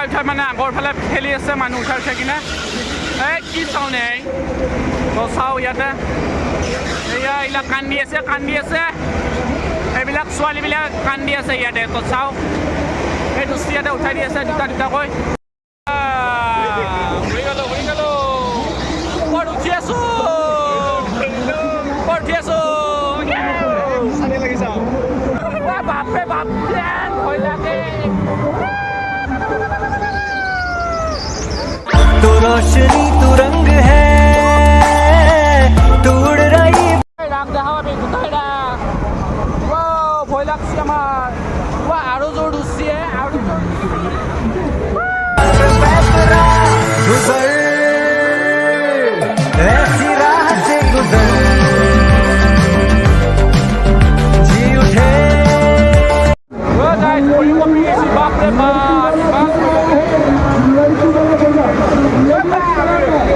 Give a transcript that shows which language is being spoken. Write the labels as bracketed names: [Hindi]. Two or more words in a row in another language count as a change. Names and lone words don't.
[Assamese] মানে আগৰ ফালে ঠেলি আছে মানুহ উঠাই কিনে এই কি চাওঁ নে তো চাওঁ ইয়াতে এয়া এইবিলাক কান্দি আছে এইবিলাক ছোৱালীবিলাক কান্দি আছে ইয়াতে তো চাওঁ এই দুষ্টি ইয়াতে উঠাই দি আছে দুটাকৈ ঘূৰি গ'লোঁ ওপৰত উঠি আছোঁ বাপৰে বাপ ভয় লাগে [Hindi] तू रोशनी तू रंग है तू उड़ रही [Bangla] রাখ দেখা পাবি কোথায় রাখ ভয় লাগছে আমার আরো জোর উঠছে আরো জোর [Hindi] गुजर ऐसी राह से गुजर जी उठे [Bangla] বাপরে বাপ